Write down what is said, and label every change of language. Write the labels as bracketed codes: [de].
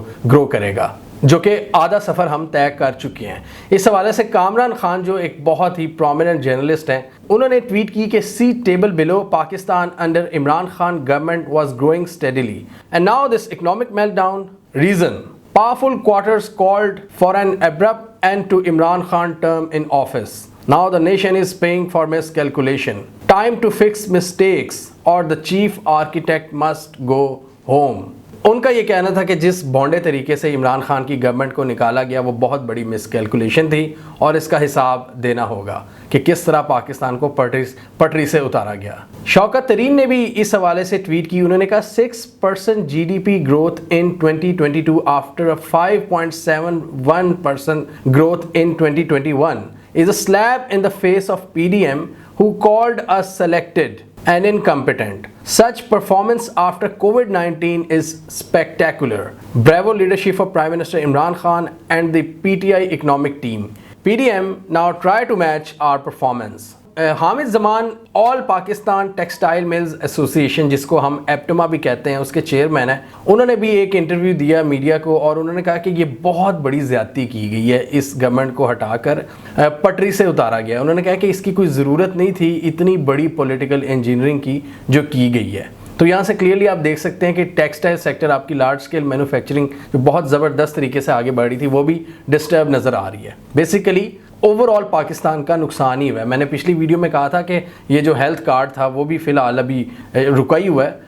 [ur] گرو کرے گا، جو کہ آدھا سفر ہم طے کر چکے ہیں۔ اس حوالے سے کامران خان جو ایک بہت ہی پرومیننٹ جرنلسٹ ہیں، انہوں نے ٹویٹ کی کہ [en] See table below Pakistan under Imran Khan government was growing steadily and now this economic meltdown reason powerful quarters called for an abrupt end to Imran Khan term in office. Now the nation is paying for miscalculation. Time to fix mistakes or the chief architect must go home. [ur] ان کا یہ کہنا تھا کہ جس بونڈے طریقے سے عمران خان کی government کو نکالا گیا وہ بہت بڑی مس کیلکولیشن تھی اور اس کا حساب دینا ہوگا کہ کس طرح پاکستان کو پٹری سے اتارا گیا۔ شوکت ترین نے بھی اس حوالے سے ٹویٹ کی، انہوں نے کہا 6% [en] G D P growth in 2022 after a 5.71% growth in 2021 is a slap in the face of PDM who called us selected and incompetent. Such performance after COVID-19 is spectacular. Bravo leadership of Prime Minister Imran Khan and the PTI economic team. PDM now try to match our performance. [ur] Hamid Zaman all Pakistan textile mills ایسوسی ایشن، جس کو ہم APTMA بھی کہتے ہیں، اس کے chairman ہیں، انہوں نے بھی ایک انٹرویو دیا میڈیا کو اور انہوں نے کہا کہ یہ بہت بڑی زیادتی کی گئی ہے، اس گورنمنٹ کو ہٹا کر پٹری سے اتارا گیا۔ انہوں نے کہا کہ اس کی کوئی ضرورت نہیں تھی اتنی بڑی پولیٹیکل انجینئرنگ کی جو کی گئی ہے۔ تو یہاں سے کلیئرلی آپ دیکھ سکتے ہیں کہ ٹیکسٹائل سیکٹر آپ کی لارج سکیل مینوفیکچرنگ جو بہت زبردست طریقے سے آگے بڑھ رہی تھی وہ بھی ڈسٹرب نظر آ رہی ہے۔ بیسیکلی اوور آل پاکستان کا نقصان ہی ہوا ہے۔ میں نے پچھلی ویڈیو میں کہا تھا کہ یہ جو ہیلتھ کارڈ تھا وہ بھی فی الحال ابھی رکا ہی ہوا ہے،